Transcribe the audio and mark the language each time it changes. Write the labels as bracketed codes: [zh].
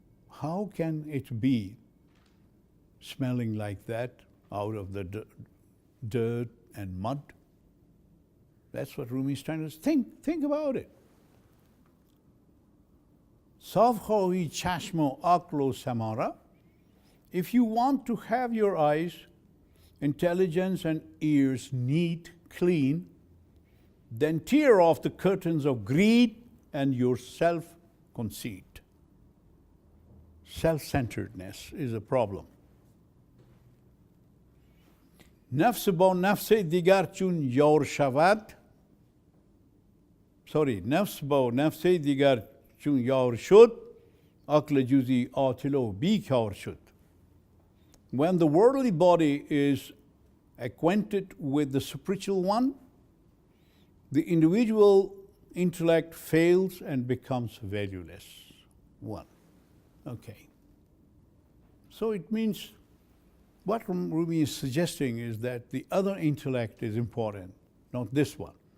[en] How can it be smelling like that out of the dirt and mud? That's what Rumi is trying to think about it. [fa] صاف خواهی چشم و عقل و سماره. [en] If you want to have your eyes, intelligence and ears neat, clean, then tear off the curtains of greed and your self-conceit. Self-centeredness is a problem. [fa] نفس با نفس دیگر چون یار شود, نفس با نفس دیگر چون یار شد, عقل جزئی عاطل و بیکار شد. [en] When the worldly body is acquainted with the spiritual one, the individual intellect fails and becomes valueless. One. Okay. So it means what Rumi is suggesting is that the other intellect is important, not this one.